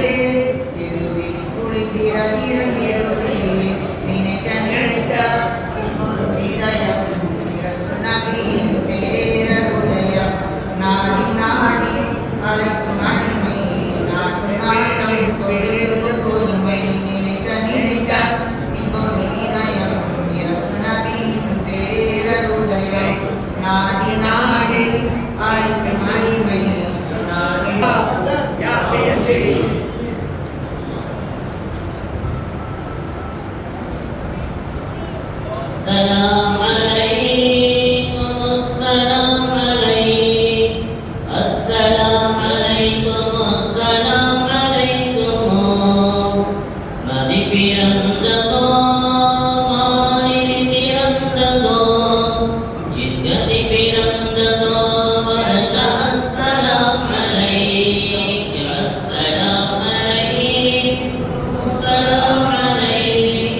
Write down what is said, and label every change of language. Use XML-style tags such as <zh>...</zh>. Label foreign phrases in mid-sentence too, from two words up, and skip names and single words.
<ta>திருவிழி குளித்திட இறங்கிடுவே நினைக்க நினைத்த ஒரு இதயம் நபியின் பேர உதயம் நாடி நாடி அழைக்கும் அடிமை நாட்டு நாட்டம் கொடு பொறுமை நினைக்க நினைக்க ஒரு இதயம் நபியின் பேர உதயம் நாடி நாடி அழைக்கும் அடிமை நாடு</ta> <ar>السلام عليكم السلام عليكم السلام عليكم السلام عليكم</ar> <ta>மதி பிறந்ததோ மாநிதி திறந்ததோ எங்கதி பிறந்ததோ வருக</ta> <ar>السلام عليك السلام عليك السلام عليك</ar>